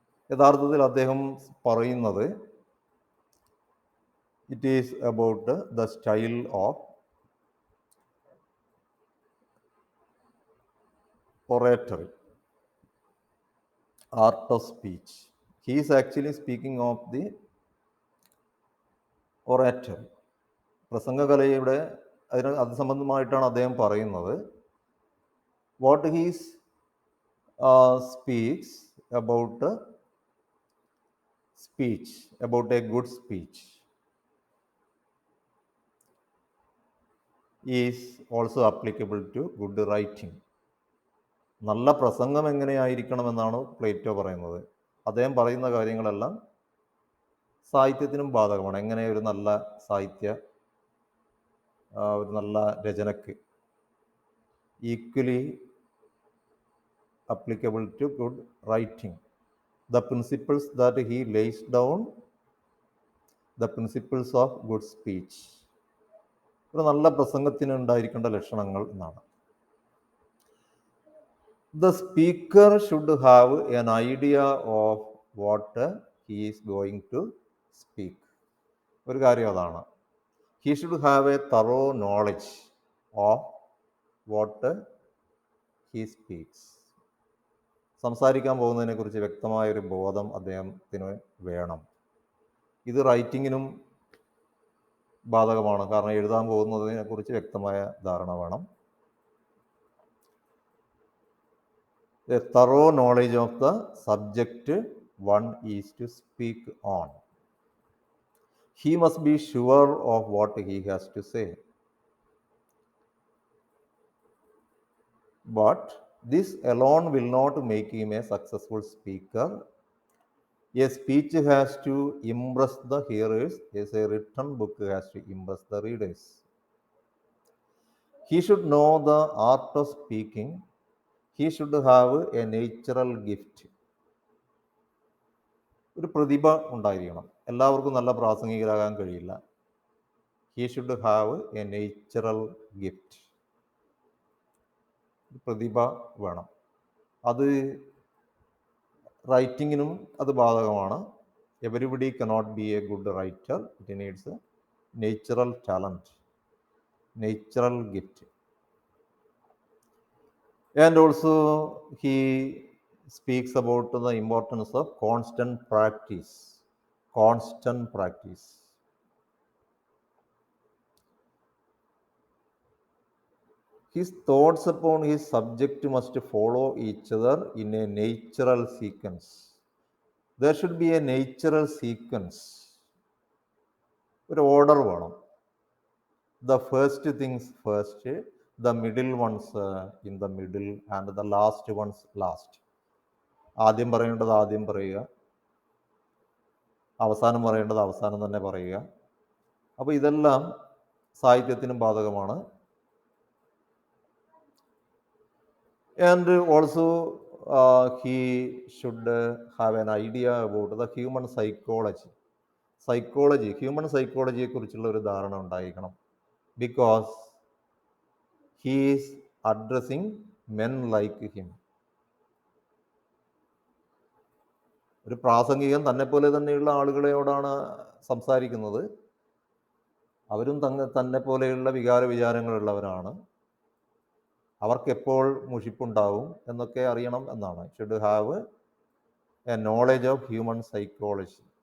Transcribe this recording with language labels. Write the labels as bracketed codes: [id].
[ml] യഥാർത്ഥത്തിൽ അദ്ദേഹം പറയുന്നത് [en] It is about the style of oratory, art of speech. He is actually speaking of the oratory, [ml] പ്രസംഗകലയുടെ അത് സംബന്ധമായിട്ടാണ് അദ്ദേഹം പറയുന്നത്. [en] What he's speaks about speech, about a good speech is also applicable to good writing. [ml] നല്ല പ്രസംഗം എങ്ങനെയായിരിക്കണമെന്നാണ് Plato പറയുന്നത്. അദ്ദേഹം പറയുന്ന കാര്യങ്ങളെല്ലാം സാഹിത്യത്തിനും ബാധകമാണ്. എങ്ങനെ ഒരു നല്ല സാഹിത്യ, ഒരു നല്ല രചനയ്ക്ക് [en] Equally applicable to good writing. The principles that he lays down, the principles of good speech. [ml] ഒരു നല്ല പ്രസംഗത്തിന് ഉണ്ടായിരിക്കേണ്ട ലക്ഷണങ്ങൾ എന്നാണ്. [en] The speaker should have an idea of what he is going to speak. [ml] ഒരു കാര്യം അതാണ്. [en] He should have a thorough knowledge of what he speaks. [ml] സംസാരിക്കാൻ പോകുന്നതിനെക്കുറിച്ച് വ്യക്തമായൊരു ബോധം അദ്ദേഹത്തിന് വേണം. ഇത് റൈറ്റിങ്ങിനും ബാധകമാണ്. കാരണം എഴുതാൻ പോകുന്നതിനെക്കുറിച്ച് വ്യക്തമായ ധാരണ വേണം. [en] A thorough knowledge of the subject one is to speak on. He must be sure of what he has to say. But this alone will not make him a successful speaker. A speech has to impress the hearers as a written book has to impress the readers. He should know the art of speaking. He should have a natural gift. [ml] ഒരു പ്രതിഭ ഉണ്ടായിരിക്കണം. എല്ലാവർക്കും നല്ല പ്രാസംഗികരാകാൻ കഴിയില്ല. [en] He should have a natural gift. [ml] പ്രതിഭ വേണം. അത് റൈറ്റിങ്ങിനും അത് ബാധകമാണ്. [en] Everybody cannot be a good writer. It needs a natural talent, natural gift. And also he speaks about the importance of constant practice. Constant practice. His thoughts upon his subject must follow each other in a natural sequence. There should be a natural sequence. [ml] ഒരു order വേണം. [en] The first things first, the middle ones in the middle, and the last ones last. [ml] ആദ്യം പറയേണ്ടത് ആദ്യം പറയുക, അവസാനം പറയേണ്ടത് അവസാനം തന്നെ പറയുക. അപ്പോൾ ഇതെല്ലാം സാഹിത്യത്തിനും ബാധകമാണ്. [en] And also he should have an idea about the human psychology. [ml] Human സൈക്കോളജിയെ കുറിച്ചുള്ള ഒരു ധാരണ ഉണ്ടായിരിക്കണം. [en] Because he is addressing men like him. [ml] ഒരു പ്രാസംഗികൻ തന്നെപ്പോലെ തന്നെയുള്ള ആളുകളോടാണ് സംസാരിക്കുന്നത്. അവരും തന്നെ പോലെയുള്ള വികാര വിചാരങ്ങളുള്ളവരാണ്. അവർക്കെപ്പോൾ മുഷിപ്പുണ്ടാവും എന്നൊക്കെ അറിയണം എന്നാണ്. [en] Should have a knowledge of human psychology.